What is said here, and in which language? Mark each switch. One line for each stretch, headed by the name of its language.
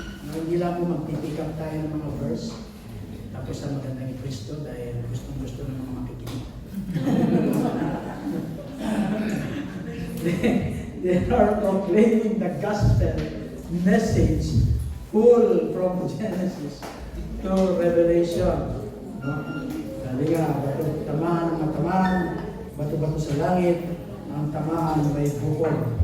Filipino: Hindi lang po magpipick up tayo ng mga verse, tapos sa maganda ni Kristo dahil gustong-gusto ng mga makikinig.
English: They are proclaiming the gospel message full from Genesis to Revelation. No?
Filipino: Dali nga, tamaan ng matamaan, bato-bato sa langit, ang tamaan may bukod.